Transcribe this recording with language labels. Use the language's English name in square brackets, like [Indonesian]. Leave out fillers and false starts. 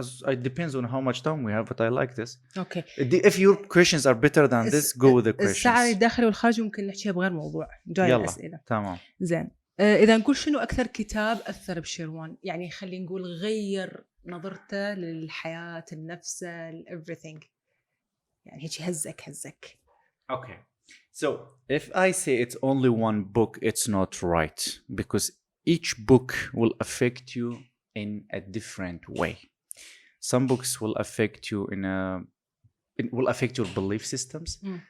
[English] It depends on how much time we have, but I like this. Okay. If your questions are better than this, go with the questions. [Arabic] السعي الداخلي والخارجي ممكن نحكيها بغير موضوع. جاي الأسئلة. تمام. زين. إذا نقول شنو أكثر كتاب أثر بشيروان؟ يعني خلينا نقول غير نظرته للحياة، النفس، everything. يعني هيك هزك. [English] Okay. So if I say it's only one book, it's not right, because each book will affect you in a different way. Some books will affect you it will affect your belief systems.